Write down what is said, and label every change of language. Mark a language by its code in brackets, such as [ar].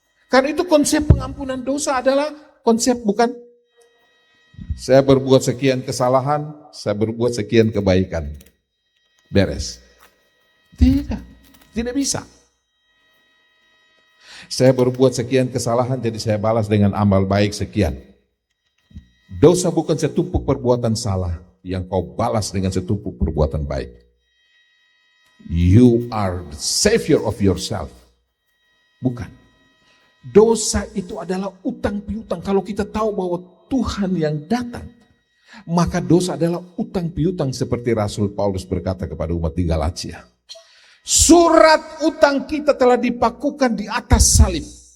[id] Karena itu konsep pengampunan dosa adalah konsep bukan saya berbuat sekian kesalahan, saya berbuat sekian kebaikan. Beres. Tidak bisa. Saya berbuat sekian kesalahan, jadi saya balas dengan amal baik sekian. Dosa bukan setumpuk perbuatan salah yang kau balas dengan setumpuk perbuatan baik. [en] You are the savior of yourself. [id] Bukan. Dosa itu adalah utang piutang. Kalau kita tahu bahwa Tuhan yang datang, maka dosa adalah utang piutang seperti Rasul Paulus berkata kepada umat di Galatia. Surat utang kita telah dipakukan di atas salib.